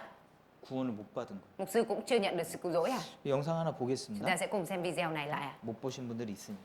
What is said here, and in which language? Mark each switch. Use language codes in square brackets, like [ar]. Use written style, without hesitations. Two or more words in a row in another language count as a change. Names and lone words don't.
[ko] 구원을 못 받은 거예요. [vi] Mục sư cũng chưa nhận được sự cứu rỗi à? [ko] 이 영상 하나 [vi] Chúng [ko] 보겠습니다. [vi] ta sẽ cùng xem video này lại à? [ko] 못 보신 분들이 있으니까.